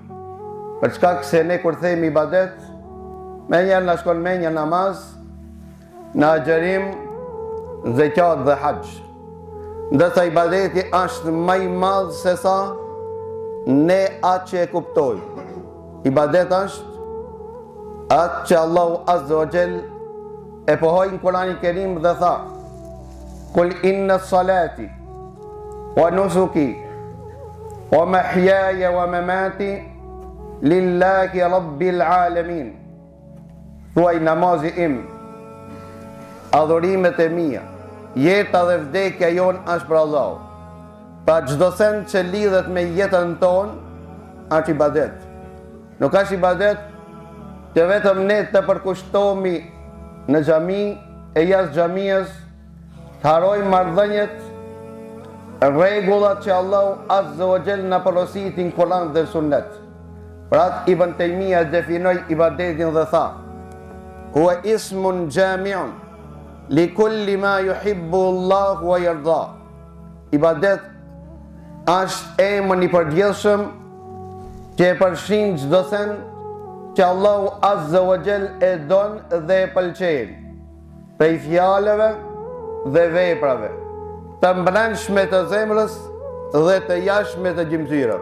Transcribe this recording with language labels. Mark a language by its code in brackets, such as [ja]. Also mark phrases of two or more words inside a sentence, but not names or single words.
[sq] Për shkak se ne kur themi ibadet, me njerë në shkon me një namaz, në agjerim, zekat dhe haqë. Ndërsa ibadeti është më i madh se sa ne atë që e kuptojmë. Ibadet është atë që Allahu [ar] عز وجل [sq] e pohoi në Kur'anin Kerim dhe tha: [ar] قل إن صلاتي ونسكي ومحياي ومماتي لله رب العالمين. [sq] Thuaj namazi im, adhurimet e mia, jeta dhe vdekja jon është për Allah. Pa çdo send që lidhet me jetën tonë është ibadet. Nuk është ibadet që vetëm ne të përkushtohemi në xhami e jashtë xhamisë, të harojmë marrëdhëniet, rregullat që Allahu [ar] عز وجل [sq] na porositi në Kur'an dhe Sunet. Për atë Ibn Taymija definoi ibadetin dhe tha: [ar] هو اسم جامع لكل ما يحب الله ويرضى. [sq] Ibadet është emër i përgjithshëm që e përfshin çdo send që Allahu [ar] عز وجل [sq] e don dhe e pëlqen, prej fjalëve dhe veprave, të brendshme të zemrës dhe të jashtme të gjymtyrës.